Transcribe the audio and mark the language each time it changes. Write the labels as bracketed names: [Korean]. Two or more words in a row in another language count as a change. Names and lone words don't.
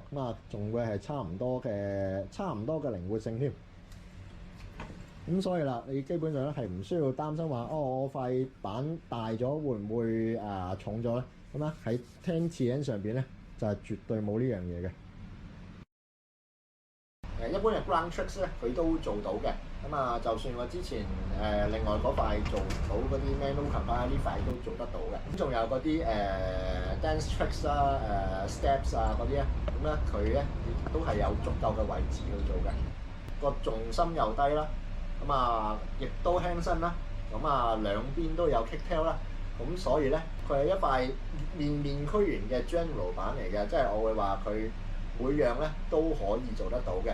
[Cantonese] 咁啊，仲會係差唔多嘅靈活性添。咁所以啦，你基本上咧係唔需要擔心話，我塊板大咗會唔會重咗咧？咁咧喺 10TN 上邊咧就係絕對冇呢樣嘢嘅。一般嘅 [English] ground tricks [Cantonese] 咧，佢都做到嘅。咁啊，就算我之前另外嗰塊做唔到嗰啲 [English] manual combine [Cantonese] 呢塊都做得到嘅。咁仲有嗰啲 [English] dance tricks [Cantonese] 啦、steps 啊嗰啲咧，咁咧佢咧亦都係有足夠嘅位置去做嘅。個重心又低啦，咁啊亦都輕身啦，咁啊兩邊都有 kicktail 啦。咁所以咧，佢係一塊面面俱圓嘅 general 板嚟嘅，即係我會話佢每樣咧都可以做得到嘅。